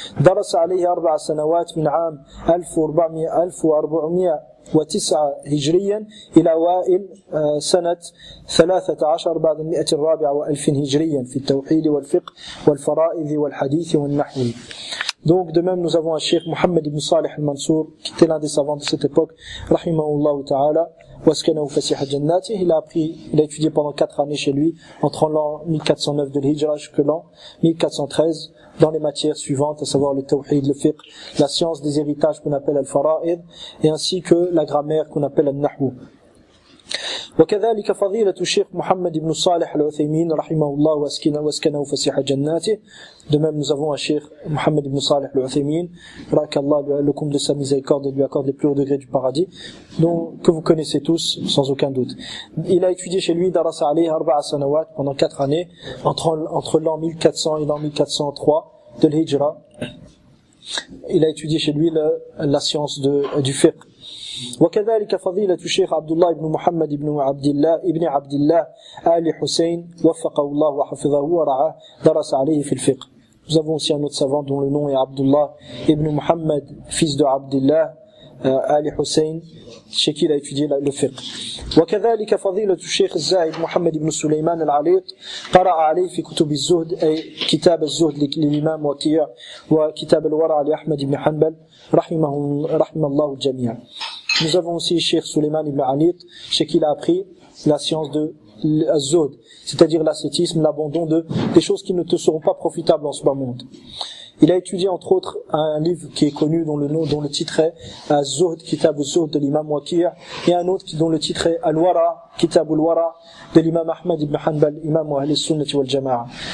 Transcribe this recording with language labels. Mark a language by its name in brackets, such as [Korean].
[Arabic] درس عليه 4 سنوات من عام 1409 هجريا إلى أوائل سنة 13 بعد 104 وألف هجريا في التوحيد والفقه والفرائض والحديث والنحو. [French] Donc de même nous avons un cheikh Mohammed ibn Salih al-Mansour qui était l'un des savants de cette époque [Arabic] rahimahullah ta'ala waskanahu fasiha jannati. [French] Il a étudié pendant 4 années chez lui entre l'an 1409 de l'Hijra jusqu'à l'an 1413 dans les matières suivantes, à savoir le tawhid, le fiqh, la science des héritages qu'on appelle al-fara'id, et ainsi que la grammaire qu'on appelle al-nahwu. [Arabic] وكذلك فضيلة الشيخ محمد بن صالح العثيمين رحمه الله واسكنه فسيح جناته. [French] De même, nous avons un cheikh Mohammed ibn Salih al-Uthaymin, qu'Allah le comble de sa miséricorde et lui accorde les plus hauts degrés du paradis, que vous connaissez tous sans aucun doute. Il a étudié chez lui [Arabic] darasa alayhi 4 sanawat [French] pendant 4 années entre l'an 1400 et l'an 1403 de l'Hijra. Il a étudié chez lui la science du fiqh. [Arabic] وكذلك فضيلة الشيخ عبد الله بن محمد بن عبد الله آل حسين وفقه الله وحفظه ورعاه درس عليه في الفقه. [French] Nous avons aussi un autre savant dont le nom est Abdullah ibn Muhammad, fils de Abdillah Ali Hussein, chez qui il a étudié le fiqh. [Arabic] وكذلك فضيلة الشيخ الزاهد محمد بن سليمان العليق قرأ عليه في كتب الزهد أي كتاب الزهد للإمام وكيع وكتاب الورع لأحمد بن حنبل رحم الله الجميع. [French] Nous avons aussi Cheikh Suleiman ibn Anit, chez qui il a appris la science de az-zuhd, c'est-à-dire l'ascétisme, l'abandon des choses qui ne te seront pas profitables en ce bas monde. Il a étudié entre autres un livre qui est connu dont le titre est Az-Zuhd, Kitab az-Zuhd de l'imam Waqi', et un autre dont le titre est Al-Wara, Kitab al-Wara de l'imam Ahmad ibn Hanbal, imam Ahl al-Sunnah wal Jama'a.